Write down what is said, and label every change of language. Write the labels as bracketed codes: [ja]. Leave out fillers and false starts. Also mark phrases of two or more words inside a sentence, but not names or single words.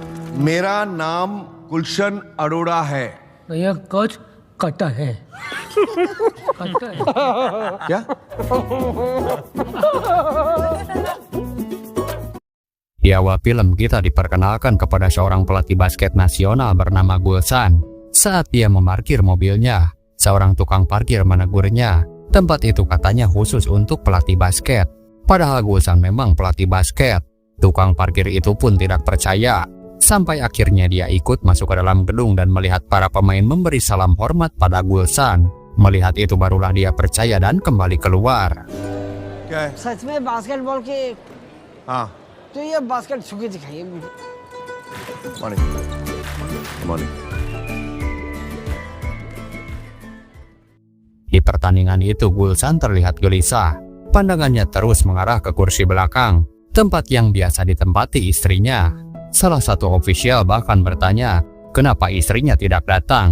[hi] मेरा नाम गुलशन अरोड़ा है। भैया कुछ कटा है। कटा है। क्या? [id] Di awal film kita diperkenalkan kepada seorang pelatih basket nasional bernama Gulsan. Saat dia memarkir mobilnya, seorang tukang parkir menegurnya. Tempat itu katanya khusus untuk pelatih basket. Padahal Gulsan memang pelatih basket. Tukang parkir itu pun tidak percaya. Sampai akhirnya dia ikut masuk ke dalam gedung dan melihat para pemain memberi salam hormat pada Gulsan. Melihat itu barulah dia percaya dan kembali keluar. [hi] क्या है? सच में बास्केटबॉल के हाँ, तो ये बास्केट छुके दिखाइए मुझे। [en] morning morning. [id] Di pertandingan itu Gulsan terlihat gelisah. Pandangannya terus mengarah ke kursi belakang, tempat yang biasa ditempati istrinya. Salah satu ofisial bahkan bertanya, kenapa istrinya tidak datang?